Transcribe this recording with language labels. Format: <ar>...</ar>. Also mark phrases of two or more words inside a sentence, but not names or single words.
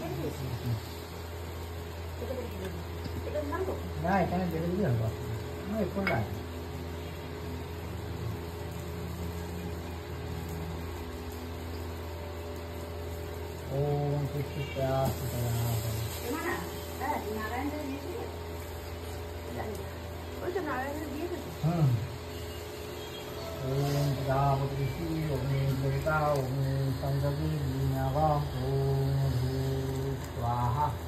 <bn>না এখানে দেখে দিলে হবে, একটু লাগে।</bn> <sa>ওম সীতারাম ओम प्रजापति ओम देवता ओम संजगी नव ओम भूत स्वाहा।</sa>